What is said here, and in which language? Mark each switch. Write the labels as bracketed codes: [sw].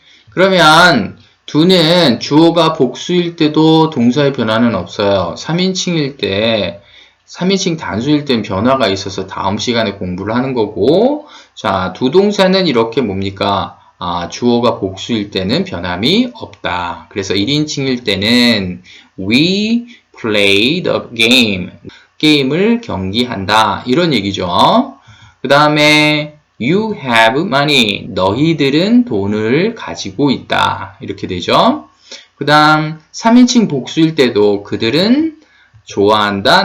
[ko] 그러면 두는 주어가 복수일 때도 동사의 변화는 없어요. 3인칭일 때 3인칭 단수일 땐 변화가 있어서 다음 시간에 공부를 하는 거고 자, 두 동사는 이렇게 뭡니까? 주어가 복수일 때는 변함이 없다. 그래서 1인칭일 때는 [en] we play the game. [ko] 게임을 경기한다. 이런 얘기죠. 그 다음에 [en] You have money. [ko] 너희들은 돈을 가지고 있다. 이렇게 되죠. 그 다음 3인칭 복수일 때도 그들은 좋아한다.